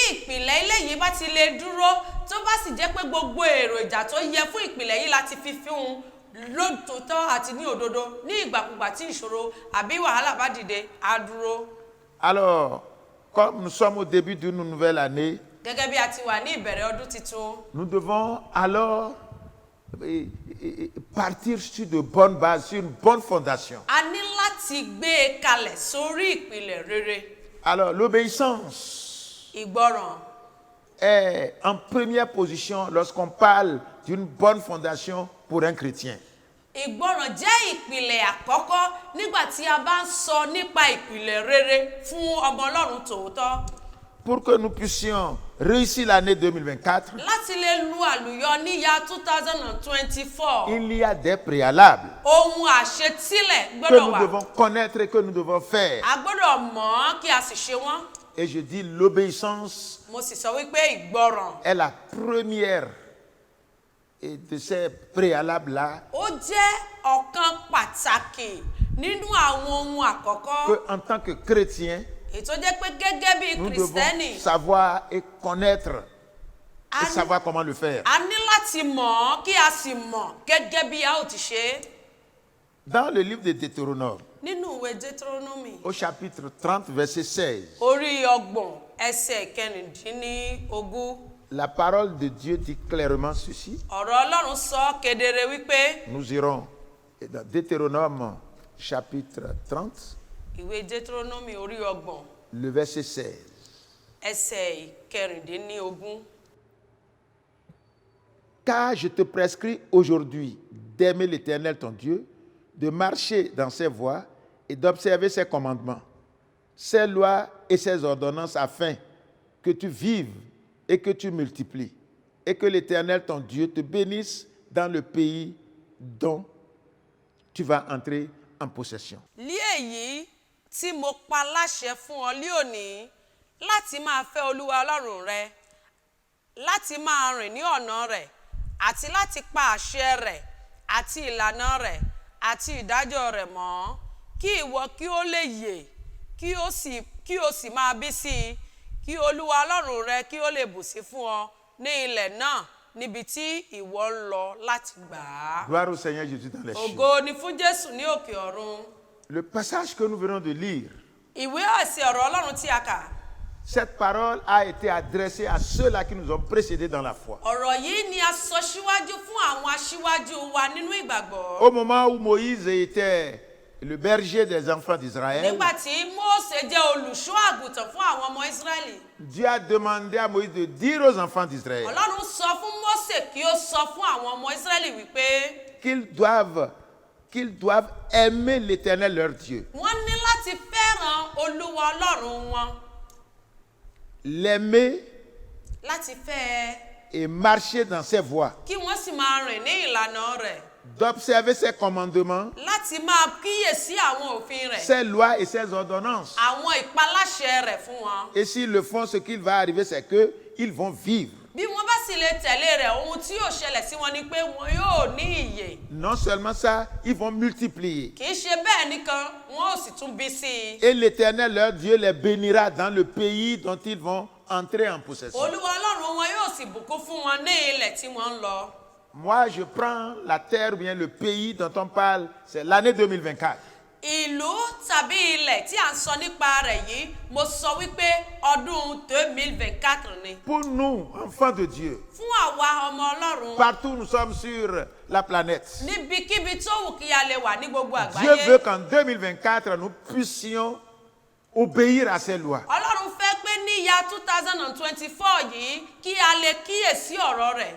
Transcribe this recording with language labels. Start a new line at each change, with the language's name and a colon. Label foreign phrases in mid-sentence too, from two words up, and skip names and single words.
French: Alors, comme nous sommes au début d'une nouvelle année, nous devons alors partir sur de bonnes bases, sur une bonne fondation. Alors, l'obéissance est en première position lorsqu'on parle d'une bonne fondation pour un chrétien.
Yoruba: Ìgbọràn jẹ́ ìpìlẹ̀ àkọ́kọ́ nígbà tí a bá ń sọ nípa ìpìlẹ̀ rere fún ọmọ Ọlọ́run tòótọ́.
French: pour que nous puissions réussir l'année 2024,
Yoruba: láti lè lu àlùyọ níyà 2024.
French: il y a des préalables
Yoruba: Ohun àṣetílẹ̀
French: que
Yoruba: gbọ́dọ̀
French: nous
Yoruba: wà.
French: devons connaître et que nous devons faire.
Yoruba: A gbọ́dọ̀ mọ̀ ọ́n kí a sì ṣe wọ́n.
French: Et je dis l'obéissance
Yoruba: Mo sì sọ wípé ìgbọràn
French: est la première de ces préalables-là
Yoruba: ó jẹ́ ọ̀kan pàtàkì nínú àwọn ohun àkọ́kọ́.
French: que, en tant que chrétiens,
Yoruba: Èyí tó jẹ́ pé gẹ́gẹ́ bí
French: nous
Yoruba: Kristẹni,
French: devons savoir et connaître
Yoruba: a
French: et
Yoruba: ní-
French: savoir comment le faire.
Yoruba: a ní láti mọ̀ ọ́n kí a sì mọ̀ gẹ́gẹ́ bí a ó ti ṣe é.
French: Dans le livre de Deutéronome,
Yoruba: Nínú ìwé Deuteronomy
French: au chapitre 30, verset 16,
Yoruba: orí 30 ẹsẹ̀ 19,
French: la parole de Dieu dit clairement ceci.
Yoruba: ọ̀rọ̀ Ọlọ́run sọ kedere wípé
French: Nous irons dans Deutéronome chapitre 30,
Yoruba: ìwé Deuteronomy orí 30
French: le verset 16.
Yoruba: ẹsẹ̀ 19.
French: Car je te prescris aujourd'hui d'aimer l'Éternel ton Dieu, de marcher dans ses voies et d'observer ses commandements, ses lois et ses ordonnances, afin que tu vives et que tu multiplies, et que l'Éternel ton Dieu te bénisse dans le pays dont tu vas entrer en possession.
Yoruba: Lí èyí tí mo pa láṣẹ fún ọ lí òní láti máa fẹ́ Olúwa Ọlọ́run rẹ, láti máa rìn ní ọ̀nà rẹ̀, àti láti pa àṣẹ rẹ̀ àti ìlànà rẹ̀ àti ìdájọ́ rẹ̀ mọ́, kí ìwọ kí ó lè yè, kí o sì máa bí sí i, kí Olúwa Ọlọ́run rẹ kí ó lè bùsí fún ọ ní ilẹ̀ náà níbi tí ìwọ ń lọ láti gbà á.
French: Gloire au Seigneur Jésus dans les cieux.
Yoruba: Ògo ni fún Jésù ní òkè ọ̀run.
French: Le passage que nous venons de lire,
Yoruba: Ìwé ẹ̀sìn ọ̀rọ̀ Ọlọ́run tí a kà.
French: cette parole a été adressée à ceux-là qui nous ont précédés dans la foi.
Yoruba: Ọ̀rọ̀ yìí ni a sọ síwájú fún àwọn aṣíwájú wa nínú ìgbàgbọ́.
French: Au moment où Moïse était le berger des enfants d'Israël,
Yoruba: Nígbà tí Mósè jẹ́ olùṣọ́ àgùntàn fún àwọn ọmọ Ísírẹ́lì,
French: Dieu a demandé à Moïse de dire aux enfants d'Israël
Yoruba: Ọlọ́run sọ fún Mósè kí ó sọ fún àwọn ọmọ Ísírẹ́lì wípé
French: qu'ils doivent aimer l'Éternel leur Dieu,
Yoruba: wọ́n ní láti fẹ́ràn Olúwa Ọlọ́run wọn,
French: l'aimer
Yoruba: láti fẹ́ ẹ,
French: et marcher dans ses voies,
Yoruba: kí wọ́n sì máa rìn ní ìlànà rẹ̀,
French: d'observer ses commandements,
Yoruba: láti máa kíyèsí àwọn òfin rẹ̀,
French: ses lois et ses ordonnances.
Yoruba: àwọn ìpaláṣẹ rẹ̀ fún wọn.
French: Et s'ils le font, ce qu'il va arriver, c'est qu'ils vont vivre.
Yoruba: Bí wọ́n bá sì lè tẹ̀lé rẹ̀, ohun tí yóò ṣẹlẹ̀ sí wọn ni pé wọn yóò ní ìyè.
French: Non seulement ça, ils vont multiplier.
Yoruba: Kì í ṣe bẹ́ẹ̀ nìkan, wọn ò sì tún bí sí i.
French: Et l'Éternel, leur Dieu, les bénira dans le pays dont ils vont entrer en possession.
Yoruba: Olúwa Ọlọ́run wọn yóò sì bùkún fún wọn ní ilẹ̀ tí wọ́n ń lọ.
French: Moi, je prends la terre ou bien le pays dont on parle, c'est l'année 2024.
Yoruba: Ìlú tàbí ilẹ̀ tí à ń sọ nípa rẹ̀ yìí, mo sọ wípé ọdún 2024 ni.
French: Pour nous, enfants de Dieu,
Yoruba: Fún àwa ọmọ Ọlọ́run,
French: partout où nous sommes sur la planète,
Yoruba: níbikíbi tó wù kí a lè wà ní gbogbo
French: Dieu veut
Yoruba: àgbáyé.
French: qu'en 2024, nous puissions obéir à ses lois.
Yoruba: Ọlọ́run fẹ́ pé ní ìyá 2024 yìí kí a lè kíyèsí ọ̀rọ̀ rẹ̀.